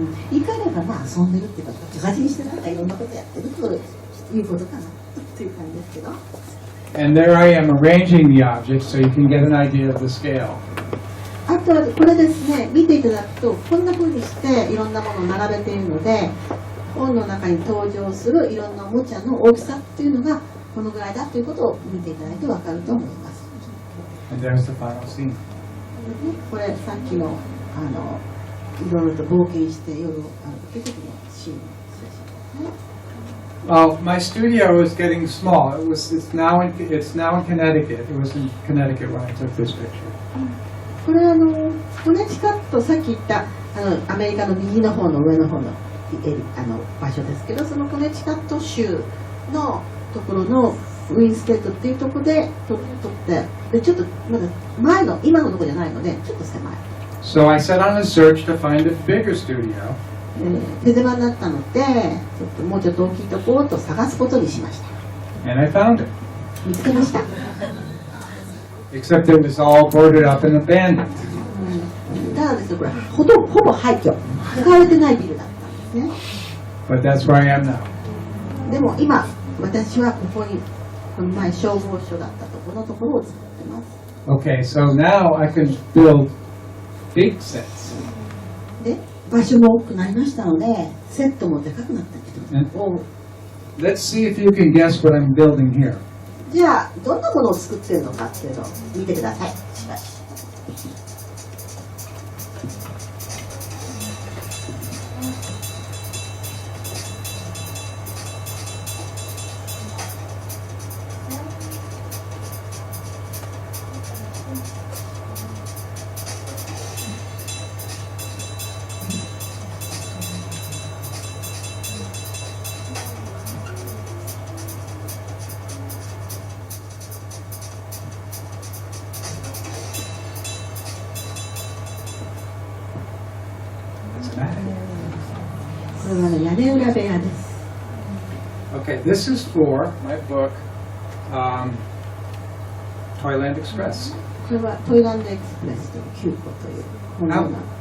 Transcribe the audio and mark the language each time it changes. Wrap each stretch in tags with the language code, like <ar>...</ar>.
<ja>言い換えれば遊んでるっていうか、手書きにしてなんかいろんなことやってるということかなという感じですけど。</ja> <en>And there I am arranging the objects so you can get an idea of the scale.</en> <ja>あとはこれですね、見ていただくとこんな風にしていろんなものを並べているので、本の中に登場するいろんなおもちゃの大きさっていうのがこのぐらいだということを見ていただいて分かると思います。</ja> <en>And there's the final scene.</en> <ja>これさっきのいろいろと冒険して夜を歩く時のシーンです。</ja> <en>Well, my studio is getting small. It's now in Connecticut. It was in Connecticut when I took this picture.</en> <ja>これコネチカット、さっき言ったアメリカの右の方の上の方の場所ですけど、そのコネチカット州のところのウィンステッドっていうところで撮って、でちょっとまだ前の今のところじゃないのでちょっと狭い。</ja> <en>So I set on a search to find a bigger studio.</en> <ja>手狭になったので、もうちょっと大きいところと探すことにしました。</ja> <en>And I found it.</en> <ja>見つけました。</ja> <en>Except it was all boarded up and abandoned.</en> <ja>ただですね、これほぼ廃墟、使われてないビルだったんですね。</ja> <en>But that's where I am now.</en> <ja>でも今、私はここに、この前消防署だったところのところを使ってます。</ja> <en>Okay, so now I can build big sets.</en> <ja>で、場所も多くなりましたので、セットもでかくなったけど。</ja> <en>Let's see if you can guess what I'm building here.</en> <ja>じゃあ、どんなものを作っているのかっていうのを見てください。しばし。これは屋根裏部屋です。</ja> <en>Okay, this is for my book, Toyland Express.</en> <ja>これはトイランドエクスプレスという9個という本の。</ja>